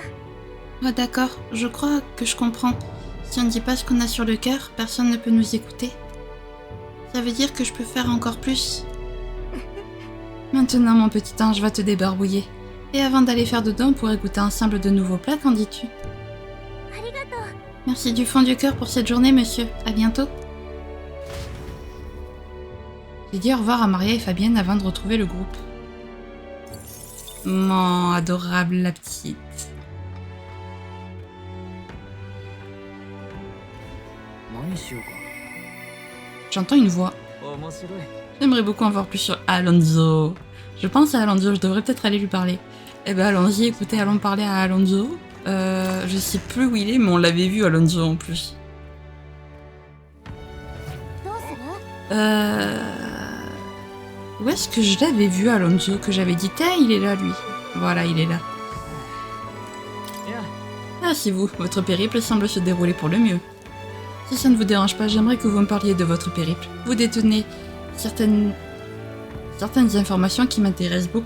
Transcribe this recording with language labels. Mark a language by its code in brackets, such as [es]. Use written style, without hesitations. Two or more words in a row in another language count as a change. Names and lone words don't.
[fr] Oh d'accord, je crois que je comprends. Si on ne dit pas ce qu'on a sur le cœur, personne ne peut nous écouter. Ça veut dire que je peux faire encore plus. Maintenant, mon petit ange va te débarbouiller. Et avant d'aller faire dodo, on pourrait goûter ensemble de nouveaux plats, qu'en dis-tu? [ja] ありがとう [fr] Merci du fond du cœur pour cette journée, monsieur. À bientôt. J'ai dit au revoir à Maria et Fabienne avant de retrouver le groupe. Oh, adorable la petite. [ja] 何しようか [fr] J'entends une voix. [ja] 面白い [fr] J'aimerais beaucoup en voir plus sur Alonso. Je pense à Alonso, je devrais peut-être aller lui parler. Eh ben allons-y, écoutez, allons parler à Alonso. Je sais plus où il est, mais on l'avait vu Alonso en plus. [ja] どうする？ [fr] Où est-ce que je l'avais vu Alonso, que j'avais dit, tiens, il est là lui. Voilà, il est là. [ja] いや [fr] Ah, c'est vous, votre périple semble se dérouler pour le mieux. Si ça ne vous dérange pas, j'aimerais que vous me parliez de votre périple. Vous détenez certaines informations qui m'intéressent beaucoup.